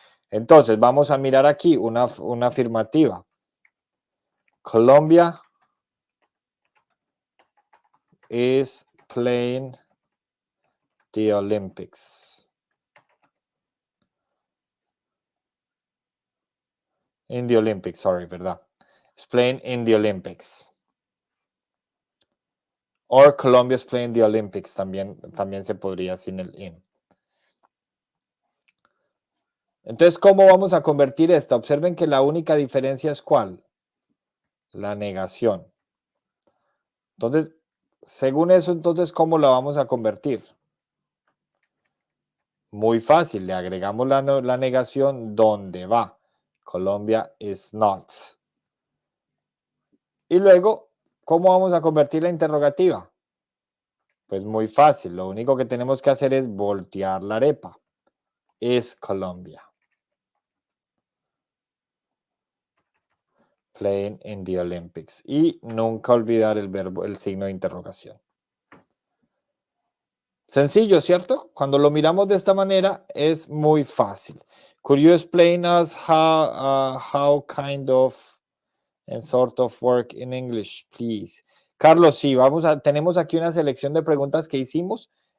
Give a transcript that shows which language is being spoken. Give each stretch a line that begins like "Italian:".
Spanish: Entonces, vamos a mirar aquí una afirmativa.
English: Colombia is playing the Olympics. In the Olympics, sorry,
Spanish: ¿verdad?
English: It's playing in the Olympics. Or Colombia's playing the Olympics,
Spanish: también se podría sin el in. Entonces, ¿cómo vamos a convertir esta? Observen que la única diferencia es ¿cuál? La negación. Entonces, según eso, entonces, ¿cómo la vamos a convertir? Muy fácil, le agregamos la negación donde va.
English: Colombia is not.
Spanish: Y luego, ¿cómo vamos a convertir la interrogativa? Pues muy fácil, lo único que tenemos que hacer es voltear la arepa. Es Colombia.
English: Playing in the Olympics.
Spanish: Y nunca olvidar el signo de interrogación. Sencillo, ¿cierto? Cuando lo miramos de esta manera es muy fácil.
English: Could you explain us how kind of and sort of work in English, please?
Spanish: Carlos, sí, tenemos aquí una selección de preguntas que hicimos.